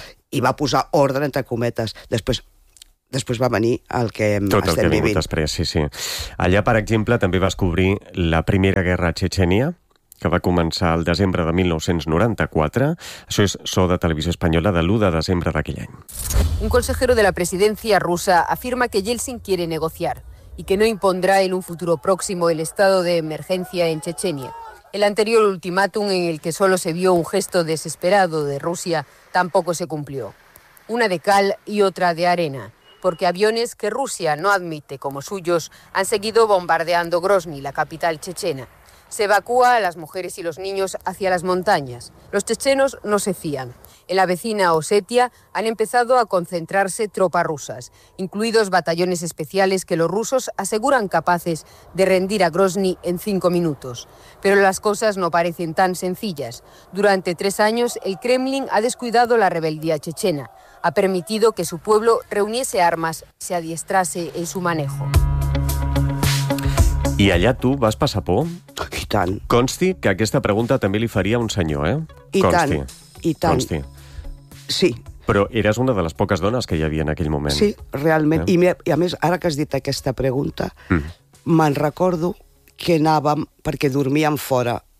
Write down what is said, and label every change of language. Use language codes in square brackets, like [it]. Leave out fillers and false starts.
[ca] I va posar ordre, entre cometes. Després va venir el que estem vivint. Tot el que ha vingut després, sí, sí. Allà, per exemple, també vas cobrir la primera guerra a Txetxènia, que va començar el desembre de 1994. Això és so de Televisió Espanyola de l'1 de desembre d'aquell any. [es] Un consejero de la presidencia rusa afirma que Yeltsin quiere negociar y que no impondrá en un futuro próximo el estado de emergencia en Chechenia. El anterior ultimátum, en el que solo se vio un gesto desesperado de Rusia, tampoco se cumplió. Una de cal y otra de arena, porque aviones que Rusia no admite como suyos han seguido bombardeando Grozny, la capital chechena. Se evacúa a las mujeres y los niños hacia las montañas. Los chechenos no se fían. En la vecina Osetia han empezado a concentrarse tropas rusas, incluidos batallones especiales que los rusos aseguran capaces de rendir a Grozny en 5 minutos. Pero las cosas no parecen tan sencillas. Durante 3 años, el Kremlin ha descuidado la rebeldía chechena. Ha permitido que su pueblo reuniese armas, se adiestrase en su manejo. [ca] I allà tu vas passar por? I tant. Consti que aquesta pregunta també li faria un senyor, eh? I consti. Tant. I tant. Consti. Sí. Però eres una de les poques dones que hi havia en aquell moment. Sí, realment. Eh? I a més, ara que has dit aquesta pregunta, me'n recordo que anàvem, perquè dormíem fora